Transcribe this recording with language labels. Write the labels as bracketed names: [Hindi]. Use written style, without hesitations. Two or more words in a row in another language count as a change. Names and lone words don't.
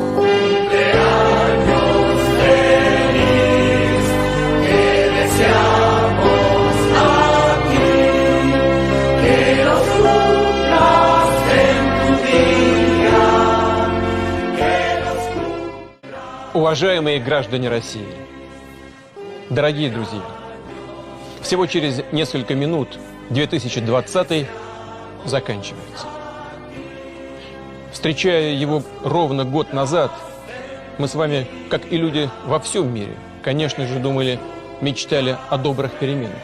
[Spanish] Cumpleaños feliz, que deseamos a ti, que los cumplas en tu día, que [Russian] Уважаемые граждане России, дорогие друзья, всего через несколько минут 2020 заканчивается. Встречая его ровно год назад, мы с вами, как и люди во всем мире, конечно же, думали, мечтали о добрых переменах.